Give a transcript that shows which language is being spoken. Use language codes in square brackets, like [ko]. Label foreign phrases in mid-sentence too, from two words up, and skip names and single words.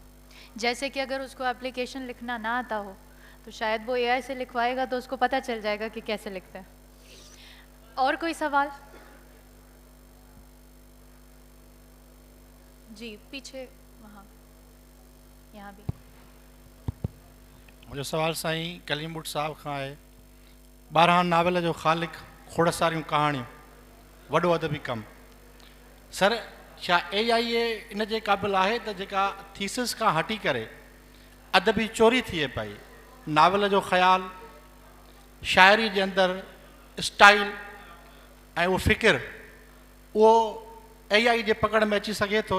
[ur] جیسے کہ اگر اس کو اپلیکیشن لکھنا نہ آتا ہو تو شاید وہ اے آئی سے لکھوائے گا تو اس کو پتہ چل جائے گا کہ کیسے لکھتا ہے. اور کوئی سوال؟ جی پیچھے وہاں, یہاں بھی. [sd] मुंहिंजो सवाल साईं कलीम बुट साहब खां आहे. 12 नॉवेल जो ख़ालिक़, खोड़ सारियूं कहाणियूं, वॾो अदबी कमु. सर छा AI इन जे क़ाबिल आहे त जेका थीसिस खां हटी करे अदबी चोरी थिए पई, नावल जो ख़्याल, शाइरी जे अंदरि स्टाइल ऐं उहो फ़िकिर, उहो AI जे पकड़ में अची सघे थो?